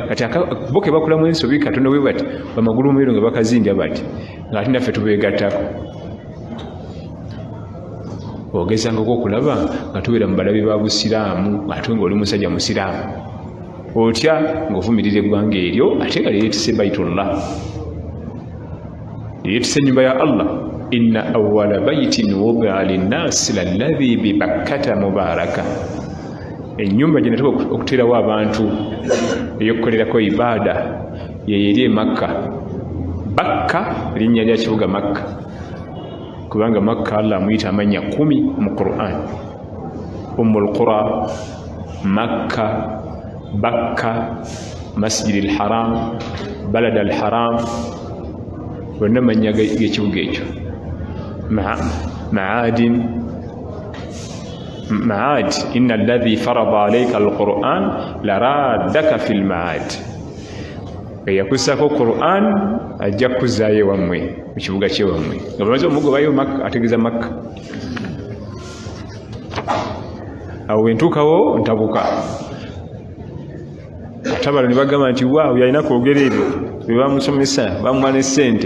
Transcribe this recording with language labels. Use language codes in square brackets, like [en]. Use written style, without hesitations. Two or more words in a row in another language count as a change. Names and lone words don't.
[lg] Kati bo ke bakulamu ensobi katono bwe bati bamagulumeerwa nga bakazindya bati ng'ate naffe tubeegattako. Ogezangako okulaba nga tubeera mu balabi ba busiraamu ate ng'oli musajja musiraamu, otya ng'ovumirira eggwanga eryo ate nga lyeyeetise Baitullah, lyeyeetise ennyumba ya Allah. [ar] إن أول بيت وضع للناس للذي ببكة مباركا. [lg] Ennyumba gye natuka okuteerawo abantu ey'okukolerako ibaada yeyeri e Makka. Bakka linnya lya kibuga Makka, kubanga Makka Allah amuyita amannya 10 mu Qur'an. Ummul Qura, Makka, Bakka, Masjidil Haram, Balad al Haram, bonna mannya g'ekibuga ekyo. [ar] معاد، إن الذي فرض عليك القرآن لرادك في المعاد. [lg] Yakusako Qur'an ajja kuzaayo wammwe mu kibuga kye wammwe. Nga bamaze omugobayo Makka, ategeeza Makka. Awo wentuukawo ntabuka. Atabala ne bagamba nti waaw yalina kwogera ebyo bye bamusomesa bamuwa ne ssente.